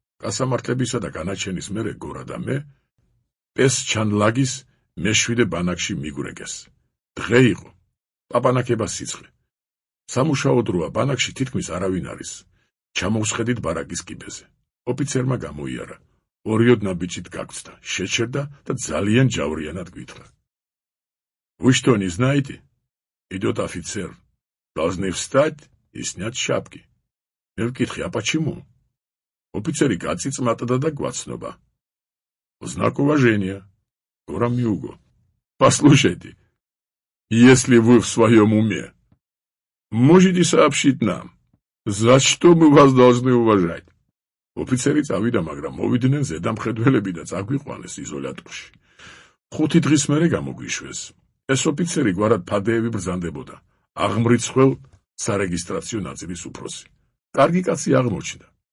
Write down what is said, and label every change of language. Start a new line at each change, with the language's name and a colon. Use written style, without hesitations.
Georgian: გასამართლებისა და განაჩენის მერე გორა და მე პესჩანლაგის მე-7 ბანაკში მიგვრეგეს. დღე იყო. პაპანაკება სიცხე. სამუშაო დროა, ბანაკში თითქმის არავინ არის. ჩამოვსხედით ბარაკის კიბეზე. ოფიცერმა გამოიარა. 2 ოდნა ბიჭით გაგწდა, შეჩერდა და ძალიან ჯავრიანად გვითხრა.
Russian: Вы что, не знаете? Идет офицер. Должны встать и снять шапки.
Georgian: მე ვკითხე,
Russian: а почему?
Georgian: ოფიცერი გაწიწმატდა და გვაცნობა.
Russian: Знак уважения. Гора Мюго. Послушайте, если вы в своем уме, можете сообщить нам, за что мы вас должны уважать?
Georgian: ოფიცერი წავიდა, მაგრამ მოვიდნენ ზედამხედველები და წაგვიყვანეს იზოლატორში. 5 დღის მერე გამოგვიშვეს. ეს ოფიცერი გვარად ფადეევი ბრძანდებოდა. აღმრიცხველ სარეგისტრაციო ნაწილის უფროსი. კარგი კაცი აღმოჩნდა.